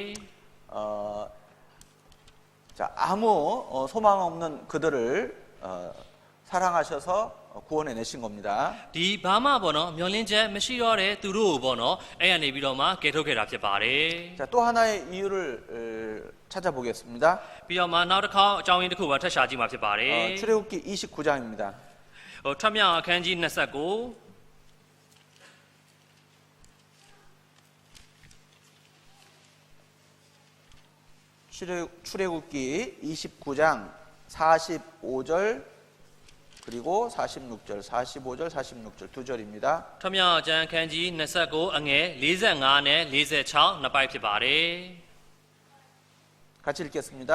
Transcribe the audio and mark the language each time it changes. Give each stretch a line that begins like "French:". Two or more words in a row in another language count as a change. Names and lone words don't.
Korean: 자, 아무 소망 없는 그들을 사랑하셔서 구원해 내신 겁니다.
Burmese: ဒီဘာမှပေါ့နော်မျောလင်းချက်မရှိတော့တဲ့သူတို့ကိုပေါ့နော်အဲ့ရနေပြီးတော့မှကယ်ထုတ်ခဲ့တာဖြစ်ပါတယ်
Korean: 자, 또 하나의 이유를 찾아보겠습니다.
Burmese: ပြီးတော့မှနောက်တစ်ခေါက်အကြောင်းရင်းတစ်ခုပါထပ်ရှာကြည့်မှာဖြစ်ပါတယ်
Korean: 출애굽기 29장입니다.
Burmese: ဟိုထွက်မြောက်အခန်းကြီး29
Korean: 출애굽기 29장 45절 그리고 46절, 45절, 46절 두 절입니다.
Burmese: ထွက်မြောက်အကျမ်းအခန်းကြီး29အငယ်45နဲ့46နှစ်ပိုက်ဖြစ်ပါတယ်
Korean: 같이 읽겠습니다.